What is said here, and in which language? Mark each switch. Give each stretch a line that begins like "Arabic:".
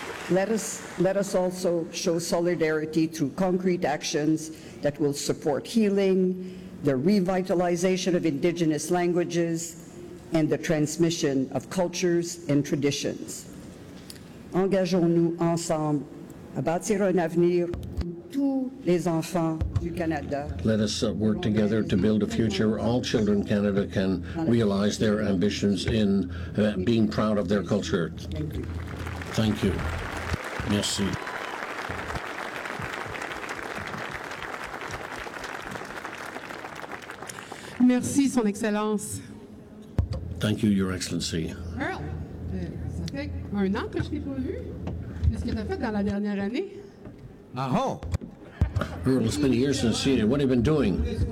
English: Let us also show solidarity through concrete actions that will support healing, the revitalization of Indigenous languages, and the transmission of cultures and traditions.
French: Engageons-nous ensemble à bâtir un avenir où tous les enfants du Canada.
English: Let us work together to build a future where all children in Canada can realize their ambitions in being proud of their culture. Thank you. Thank you.
French: Merci. Merci, Son Excellence.
English: Thank you, Your Excellency.
French: Earl, ça fait un an que je t'ai pas vu. Qu'est-ce que t'as fait dans la dernière année? Aho!
English: Earl, it's been years since seeing you. What have you been doing?